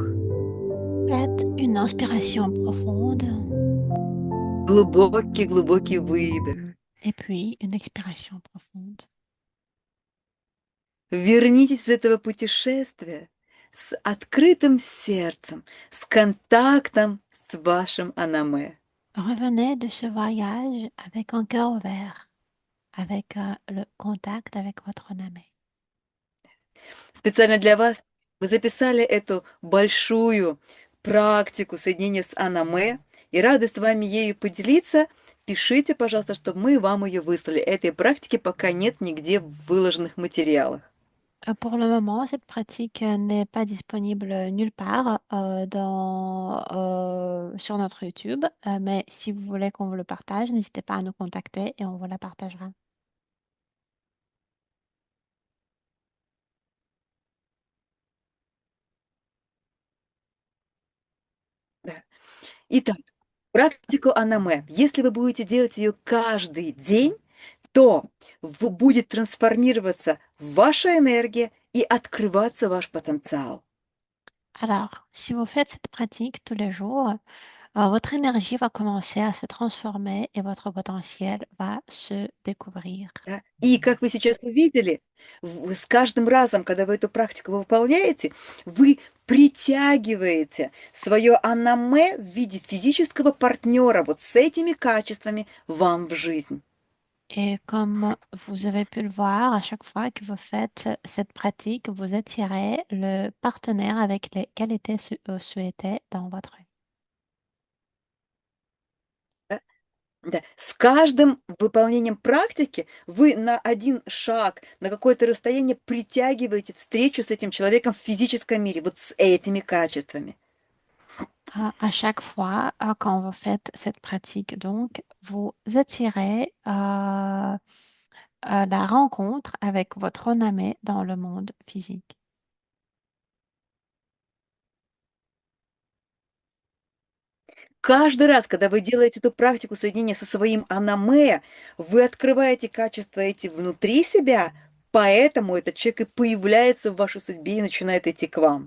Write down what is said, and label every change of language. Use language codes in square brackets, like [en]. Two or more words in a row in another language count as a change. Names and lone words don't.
[fr] Faites une inspiration profonde [ru] глубокий-глубокий выдох. [fr] et puis une expiration profonde. [ru] Вернитесь из этого путешествия с открытым сердцем, с контактом с вашим анаме. [fr] Revenez de ce voyage avec un cœur ouvert, avec le contact avec votre namé. [ru] Специально для вас мы записали эту большую практику соединения с анаме и рады с вами ею поделиться. Пишите, пожалуйста, чтобы мы вам ее выслали. Этой практики пока нет нигде в выложенных материалах. [fr] Pour le moment, cette pratique n'est pas disponible nulle part sur notre YouTube, mais si vous voulez qu'on vous le partage, n'hésitez pas à nous contacter et on vous la partagera. [ru] Да. Итак, практику анаме. Если вы будете делать ее каждый день, то будет трансформироваться ваша энергия и открываться ваш потенциал. [fr] Alors, si vous faites cette pratique tous les jours, votre énergie va commencer à se transformer et votre potentiel va se découvrir. [ru] Да? И как вы сейчас увидели, с каждым разом, когда вы эту практику выполняете, вы притягиваете свое анаме в виде физического партнера вот с этими качествами вам в жизнь. [fr] Et comme vous avez pu le voir, à chaque fois que vous faites cette pratique, vous attirez le partenaire avec les qualités souhaitées dans votre vie. [ru] Да. С каждым выполнением практики вы на один шаг, на какое-то расстояние притягиваете встречу с этим человеком в физическом мире, вот с этими качествами. [fr] À chaque fois, quand vous faites cette pratique, donc, vous attirez la rencontre avec votre oname dans le monde physique. [ru] Каждый раз, когда вы делаете эту практику соединения со своим анаме, вы открываете качества эти внутри себя, поэтому этот человек и появляется в вашей судьбе и начинает идти к вам.